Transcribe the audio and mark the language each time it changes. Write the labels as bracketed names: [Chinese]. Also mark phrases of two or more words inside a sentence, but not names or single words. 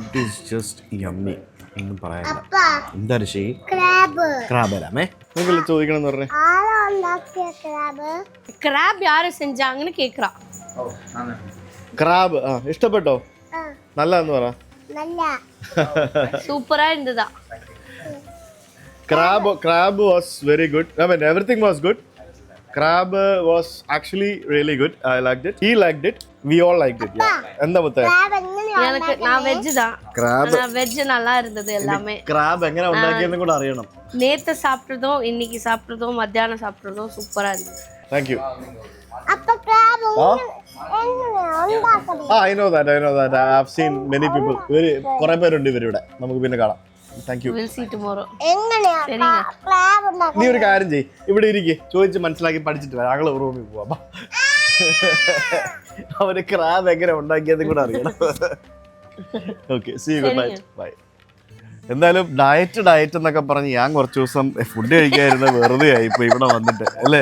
[English] food is just yummy. [Malayalam] ഒന്നും പറയാനില്ല. എന്താ ഋഷി? ക്രാബ് തരാമേ. നിങ്ങൾക്ക് ചോദിക്കണം എന്ന് പറഞ്ഞേ. [Tamil] ക്രാബ് யாரு செஞ்சாங்கன்னு கேக்குறா. [Malayalam] ക്രാബ് ഇഷ്ടപ്പെട്ടോ? നല്ലതെന്ന് പറ. [Tamil] சூப்பரா இருந்தது. [English] Crab was very good. I mean, everything was good. Crab was actually really good. I liked it. He liked it. We all liked it. Yeah. [Malayalam] എന്താ മുത്തേ? [Tamil] எனக்கு [English] non veg [Tamil] தான். Crab. வெஜ் நல்லா இருந்தது எல்லாமே. [Malayalam] Crab എങ്ങനെ ഉണ്ടാക്കിയെന്ന് കൂടെ അറിയണം. [Tamil] நேத்து சாப்பிட்டதும் இன்னைக்கு சாப்பிட்டதும் மத்தியானம் சாப்பிட்டதும் சூப்பரா இருந்தது. [English] Thank you. அப்ப crab I know that. I've seen many people. [Malayalam] കുറേ പേരുണ്ട് ഇവരിവിടെ. നമുക്ക് പിന്നെ കാണാം. [English] Thank you. We'll see tomorrow. [Malayalam] നീ ഒരു കാര്യം ചെയ്യ്, ഇവിടെ ഇരിക്കെ, ചോദിച്ച് മനസ്സിലാക്കി പഠിച്ചിട്ട് വരാം. ഞങ്ങൾ റൂമിൽ പോവാം. അവര് ക്രാബ് എങ്ങനെ ഉണ്ടാക്കിയതും കൂടെ അറിയണം. [English] okay, see you, good night, bye. [Malayalam] എന്തായാലും ഡയറ്റ് എന്നൊക്കെ പറഞ്ഞ് ഞാൻ കുറച്ച് ദിവസം ഫുഡ് കഴിക്കാതിരുന്ന വെറുതെ ആയി ഇപ്പൊ ഇവിടെ വന്നിട്ട് അല്ലേ.